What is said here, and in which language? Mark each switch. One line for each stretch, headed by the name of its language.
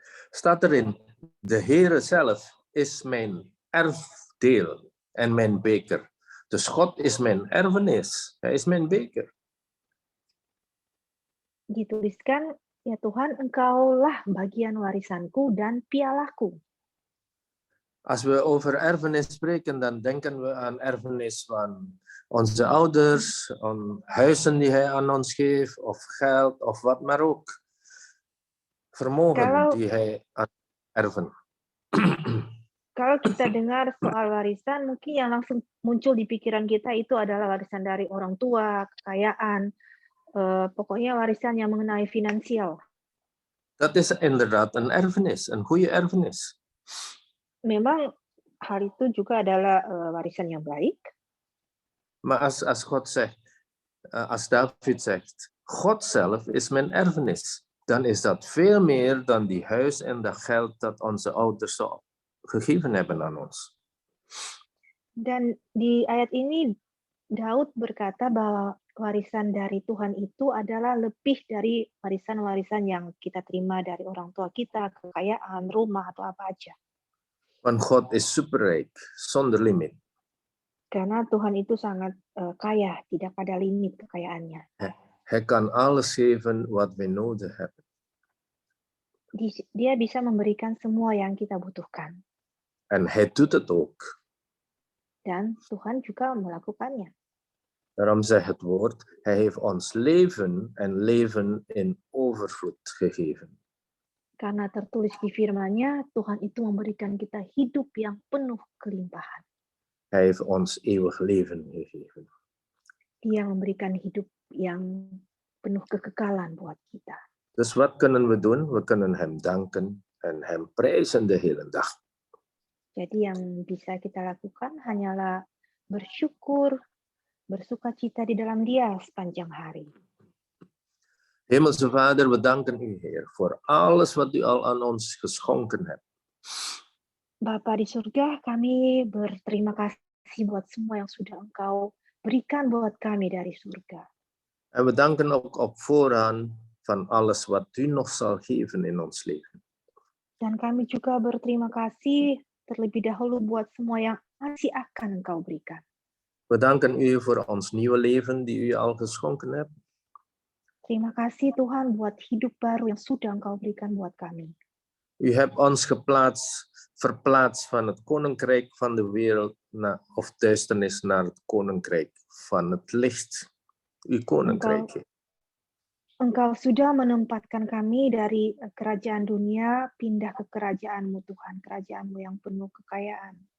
Dutch: Staat erin, de Heere zelf is mijn erfdeel en mijn beker. Dus God is mijn erfenis, Hij is mijn beker.
Indonesian: Dituliskan, ya Tuhan, Engkaulah bagian warisanku dan pialaku.
Dutch: Als we over erfenis spreken, dan denken we aan erfenis van onze ouders, aan huizen die hij aan ons geeft, of geld, of wat maar ook. Vermogen die hij aan erven.
Indonesian: Kalau kita dengar soal warisan, mungkin yang langsung muncul di pikiran kita itu adalah warisan dari orang tua, kekayaan, pokoknya warisan yang mengenai finansial.
Dutch: Dat is inderdaad een erfenis, een goede erfenis.
Indonesian: Memang hal itu juga adalah warisan yang baik.
Dutch: Maar als God zegt, als David zegt, God zelf is mijn erfenis, dan is dat veel meer dan die huis en dat geld dat onze ouders zo gegeven hebben aan ons.
Indonesian: Dan di ayat ini Daud berkata bahwa warisan dari Tuhan itu adalah lebih dari warisan-warisan yang kita terima dari orang tua kita, kekayaan, rumah, atau apa aja.
Dutch: Want God is superrijk, zonder limit.
Indonesian: Karena Tuhan itu sangat kaya, tidak ada limit kekayaannya.
Dutch: Hij kan alles geven wat we nodig hebben.
Indonesian: Dia bisa memberikan semua yang kita butuhkan.
Dutch: En hij doet het ook.
Indonesian: Dan Tuhan juga melakukannya.
Dutch: Daarom zegt het woord, hij heeft ons leven en leven in overvloed gegeven.
Indonesian: Karena tertulis di firman-Nya, Tuhan itu memberikan kita hidup yang penuh kelimpahan.
Dutch: Hij heeft ons eeuwig leven gegeven.
Indonesian: Dia memberikan hidup yang penuh kekekalan buat kita.
Dutch: Dus wat kunnen we doen? We kunnen hem danken en hem prijzen de hele dag.
Indonesian: Jadi yang bisa kita lakukan hanyalah bersyukur, bersukacita di dalam Dia sepanjang hari.
Dutch: Hemelse Vader, we danken u, Heer, voor alles wat u al aan ons geschonken hebt.
Indonesian: Bapa di surga, kami berterima kasih buat semua yang sudah Engkau berikan buat kami dari surga.
Dutch: En we danken ook op voorhand van alles wat u nog zal geven in ons leven.
Indonesian: Dan kami juga berterima kasih terlebih dahulu buat semua yang masih akan Engkau berikan.
Dutch: We danken u voor ons nieuwe leven die u al geschonken hebt.
Indonesian: Terima kasih Tuhan buat hidup baru yang sudah Engkau berikan buat kami.
Dutch: U hebt ons verplaatst van het koninkrijk van de wereld of duisternis naar het koninkrijk van het licht. Uw koninkrijk.
Indonesian: Engkau sudah menempatkan kami dari kerajaan dunia pindah ke kerajaan-Mu Tuhan, kerajaan-Mu yang penuh kekayaan.